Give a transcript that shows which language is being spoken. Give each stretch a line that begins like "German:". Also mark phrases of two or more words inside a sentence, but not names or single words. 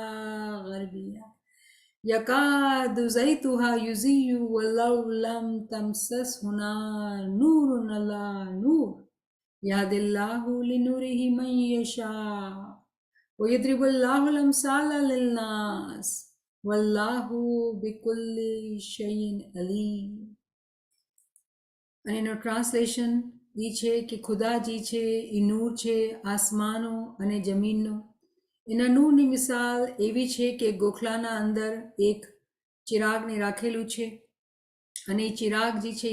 Arabic: غربية يكاد زيتها يضيء ولو لم تمسسه نار نور على نور يهدي الله لنوره من يشاء ويضرب الله الأمثال للناس والله بكل شيء عليم
Gujarati: અને એનો ટ્રાન્સલેશન એ છે કે ખુદાજી છે એ નૂર છે આસમાનો અને જમીનનો એના નૂરની મિસાલ એવી છે કે ગોખલાના અંદર એક ચિરાગને રાખેલું છે અને એ ચિરાગ જે છે